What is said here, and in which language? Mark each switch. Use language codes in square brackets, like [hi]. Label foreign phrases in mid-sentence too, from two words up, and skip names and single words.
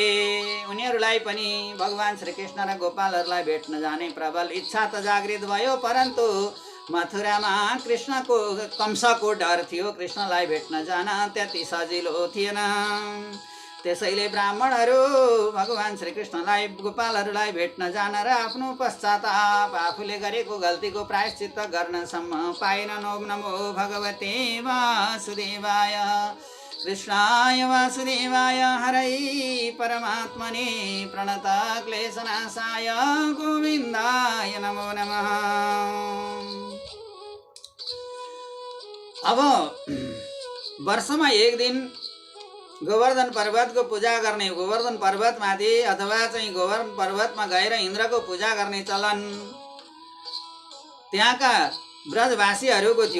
[ne] उनीहरूलाई पनि भगवान श्रीकृष्ण र गोपालहरूलाई भेट्न जाने प्रबल इच्छा त जागृत भयो, परन्तु मथुरामा कंसको डर थियो, कृष्णलाई भेट्न जान त्यति सजिलो थिएन। त्यसैले ब्राह्मणहरू भगवान श्रीकृष्णलाई गोपालहरूलाई भेट्न जान र आफ्नो पश्चाताप आफूले गरेको गल्तीको प्रायश्चित्त गर्नसम्म पाएनन्। [sa] ओम नमो भगवते वासुदेवाय कृष्णाय वासुदेवाय हरै परमात्मने प्रणत क्लेशनाशाय गोविन्दाय नमो नमः। [ne] अब वर्षमा एक दिन गोवर्धन पर्वतको पूजा गर्ने, गोवर्धन पर्वतमाथि अथवा चाहिँ गोवर्धन पर्वतमा गएर इन्द्रको पूजा गर्ने चलन त्यहाँका ब्रजवासीहरूको थियो।